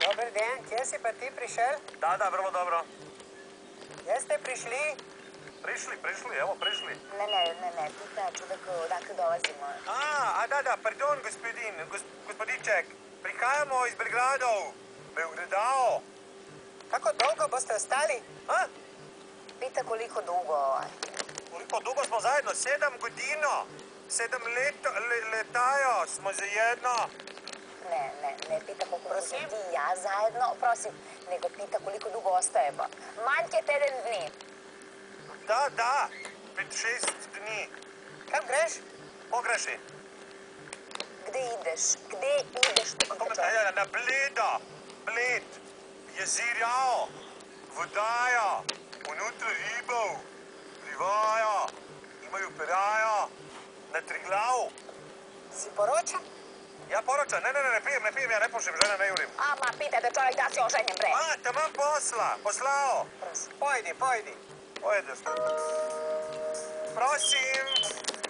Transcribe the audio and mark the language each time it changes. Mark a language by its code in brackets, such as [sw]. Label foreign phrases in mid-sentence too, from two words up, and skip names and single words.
[sl] Dejan, kje si pa ti prišel? [sr] Da, vrlo dobro. [sl] Kje ste prišli? [sr] Prišli, evo, prišli. Ne, pita čovek odakle dolazimo. [sl] Da, pardon, gospodiček. Prihajamo iz Belgradov. Belgradao. Kako dolgo boste ostali? [sr] Pita koliko dugo. Koliko dugo smo zajedno? 7 godino. 7 letajo smo zajedno. Ne pita koliko smo ti i ja zajedno, prosim, nego pita koliko dugo ostajemo. [sl] Manjke teden dni. Da, 5-6 dni. Kam greš? Pogreši. [sr] Gde ideš? Gde ideš? Na Bled. Jezirjao. Vodaja. Unutra ribov. Plivajo. Imajo perajo. Na Triglav. [sl] Si poročen? [sr] Ja poročam, ne pijem, ja ne pušim, žena ne jurim. Ma pitajte čovjek da si oženjen, bre. Tamam poslao. [sl] Pojdi. Pojedeš. Prosim.